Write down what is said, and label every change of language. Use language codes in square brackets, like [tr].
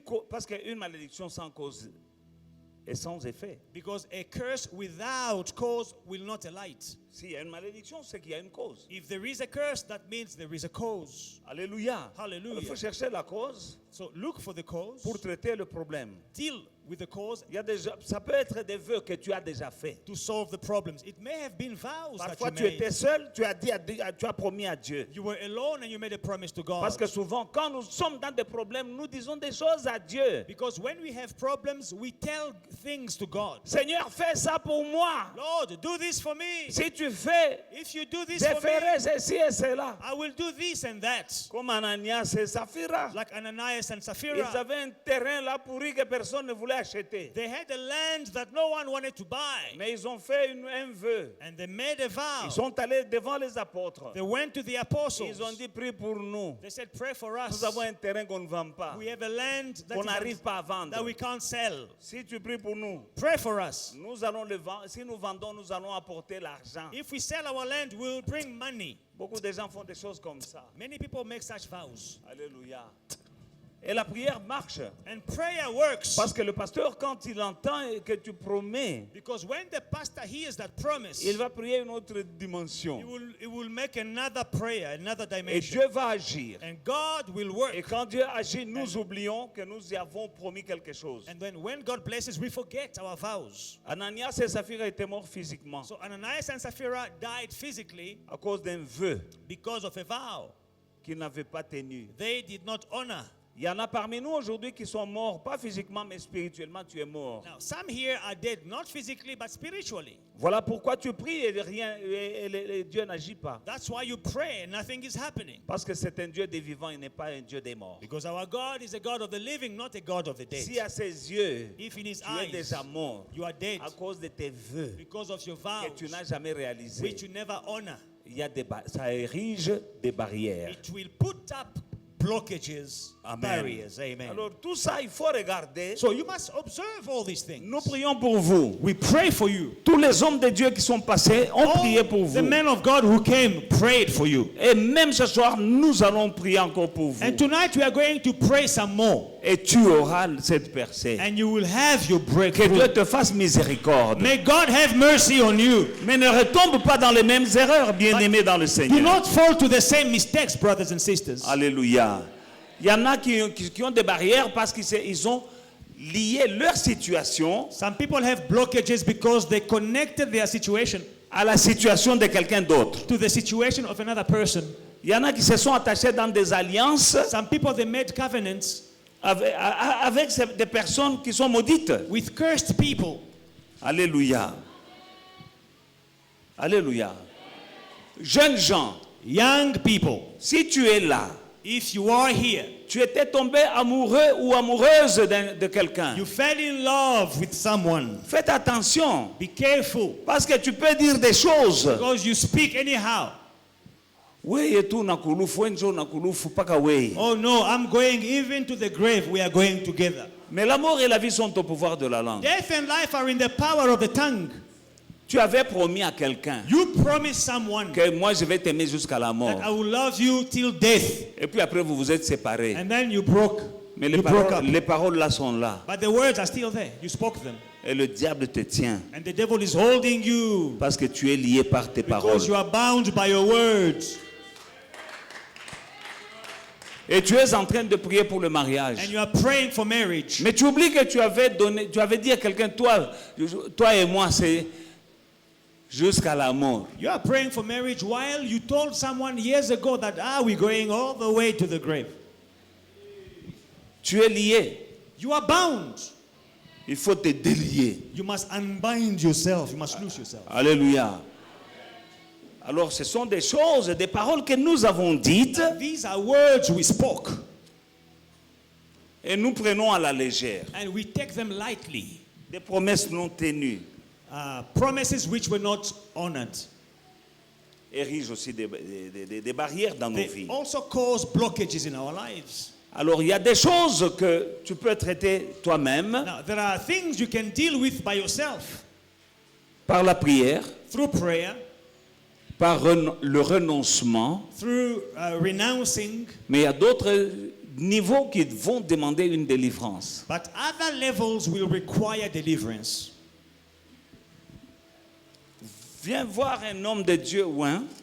[fr] parce qu'une malédiction sans cause est sans effet. [en] because a curse without cause will not alight. [fr] S'il y a une malédiction, c'est qu'il y a une cause. [en] If there is a curse, that means there is a cause. [fr] Alléluia. [en] Hallelujah. [fr] Il faut chercher la cause [en] So look for the cause, [fr] pour traiter le problème. [en] deal with the cause [fr] Il y a ça peut être des vœux que tu as déjà faits. [en] to solve the problems. It may have been vows that [fr] Parfois, [en] you [fr] tu [en] made. [fr] étais seul, tu as promis à Dieu. [en] You were alone and you made a promise to God. [fr] Parce que souvent, quand nous sommes dans des problèmes, nous disons des choses à Dieu. [en] Because when we have problems, we tell things to God. [fr] Seigneur, fais ça pour moi. [en] Lord, do this for me. [fr] Si tu fais, [en] If you do this [fr] je [en] for me, [fr] ferai ceci et cela. [en] I will do this and that. [fr] Comme Ananias et Saphira. [en] Like Ananias and [fr] Ils [en] Sapphira. [fr] avaient un terrain là pourri que personne ne voulait acheter. [en] They had a land that no one wanted to buy. [fr] Mais ils ont fait un vœu. [en] And they made a vow. [fr] Ils sont allés devant les apôtres. [en] They went to the apostles. [fr] Ils ont dit, prie pour nous. [en] They said, pray for us. [fr] Nous avons un terrain qu'on ne vend pas. [en] We have a land [fr] Qu'on n'arrive pas à [en] that [fr] vendre. [en] we can't sell. [fr] Si tu pries pour nous, [en] Pray for us. [fr] nous allons le vendre. Si nous vendons, nous allons apporter l'argent. [en] If we sell our land, we'll bring money. [fr] Beaucoup de gens font des choses comme ça. [en] Many people make such vows. [fr] Alléluia. Et la prière marche. [en] And prayer works. [fr] Parce que le pasteur, quand il entend que tu promets, [en] Because when the pastor hears that promise, [fr] il va prier une autre dimension. [en] he will make another prayer, another [fr] Et [en] dimension. [fr] Dieu va agir. [en] And God will work. [fr] Et quand Dieu agit, nous oublions que nous y avons promis quelque chose. [en] And then when God blesses, we forget our vows. [fr] Ananias et Saphira étaient morts physiquement [en] So Ananias and Sapphira died physically [fr] à cause d'un vœu [en] because of a vow [fr] qu'ils n'avaient pas tenu. [en] they did not honor. [fr] Il y en a parmi nous aujourd'hui qui sont morts, pas physiquement, mais spirituellement, tu es mort. [en] Now, some here are dead, not physically, but spiritually. [fr] Voilà pourquoi tu pries et rien, et Dieu n'agit pas. [en] That's why you pray and nothing is happening. [fr] Parce que c'est un Dieu des vivants, il n'est pas un Dieu des morts. [en] Because our God is a God of the living, not a God of the dead. [fr] Si à ses yeux, [en] If in his [fr] tu es [en] eyes [fr] déjà mort [en] you are dead [fr] à cause de tes vœux [en] because of your [fr] que [en] vows, [fr] tu n'as jamais réalisés, [en] which you never honor, [fr] il y a ça érige des barrières. [en] it will put up blockages, [fr] Amen. [en] barriers. Amen. [fr] Alors tout ça, il faut regarder. [en] So you must observe all these things. [fr] Nous prions pour vous. [en] We pray for you. [fr] Tous les hommes de Dieu qui sont passés ont prié pour [en] The [fr] vous. [en] men of God who came prayed for you. [fr] Et même ce soir, nous allons prier encore pour vous. [en] And tonight we are going to pray some more. [fr] Et tu auras cette percée. [en] And you will have your [fr] Que [en] breakthrough. [fr] Dieu te fasse miséricorde. [en] May God have mercy on you. [fr] Mais ne retombe pas dans les mêmes erreurs, bien-aimés dans le [en] Do [fr] Seigneur. [en] not fall to the same mistakes, brothers and sisters. [fr] Alléluia. Il y en a qui ont des barrières parce qu'ils ont lié leur situation [en] Some people have blockages because they connected their situation [fr] à la situation de quelqu'un d'autre. [en] to the situation of another person. [fr] Il y en a qui se sont attachés dans des alliances [en] Some people, they made covenants [fr] avec des personnes qui sont maudites. [en] with cursed people. [fr] Alléluia. Alléluia. Jeunes gens, [en] Young people, [fr] si tu es là, [en] if you are here, [fr] tu étais tombé amoureux ou amoureuse de quelqu'un, [en] you fell in love with someone, [fr] faites attention [en] be careful [fr] parce que tu peux dire des choses. [en] because you speak anyhow. [sw] Wewe tu nakulufu, wenjo nakulufu paka wewe. [en] Oh no, I'm going even to the grave. We are going together. [fr] Mais la mort et la vie sont au pouvoir de la langue. [en] Death and life are in the power of the tongue. [fr] Tu avais promis à quelqu'un [en] You promised someone [fr] que moi je vais t'aimer jusqu'à la [en] that [fr] mort. [en] I will love you till death. [fr] Et puis après vous vous êtes séparés. [en] And then you broke. [fr] Mais [en] You broke up. [fr] les paroles là sont là. [en] But the words are still there. You spoke them. [fr] Et le diable te tient [en] And the devil is holding you [fr] parce que tu es lié par tes paroles. [en] because you are bound by your words. [fr] Et tu es en train de prier pour le mariage. [en] And you are praying for marriage. [fr] Mais tu oublies que tu avais dit à quelqu'un, toi et moi, c'est jusqu'à la mort. [en] You are praying for marriage while you told someone years ago that we're going all the way to the grave. [fr] Tu es lié. [en] You are bound. [fr] Il faut te délier. [en] You must unbind yourself. You must loose yourself. [fr] Alléluia. Alors ce sont des choses, des paroles que nous avons dites [en] These are words we spoke. [fr] et nous prenons à la légère. [en] And we take them lightly. [fr] Des promesses non tenues [en] Promises which were not honored. [fr] érigent aussi des barrières dans nos [en] They [fr] vies. [en] also cause blockages in our lives. [fr] Alors il y a des choses que tu peux traiter toi-même [en] Now, there are things you can deal with by yourself [fr] par la prière, [en] through prayer, [fr] par le renoncement, [en] through renouncing, [fr] mais il y a d'autres niveaux qui vont demander une délivrance. [en] but other levels will require deliverance. [fr] Viens voir un homme de Dieu oint